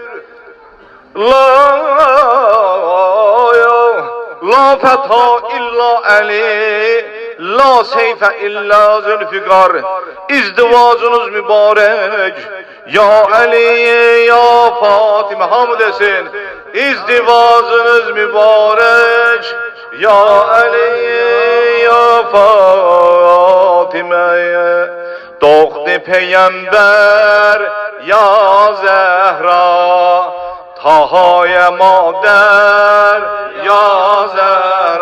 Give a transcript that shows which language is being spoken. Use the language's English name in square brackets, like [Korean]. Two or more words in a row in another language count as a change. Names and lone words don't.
[Arabic] لا فتى إلا علي لا سيف إلا ذو الفقار. [Azerbaijani] İzdivacınız mübarək, ya Əli, ya Fatimə. Hamı desin, İzdivacınız mübarək, [Turkish] Ya Ali, ya Fatime, doğdu Peygamber, ya Zehra, Taha'ya mader, ya Zehra.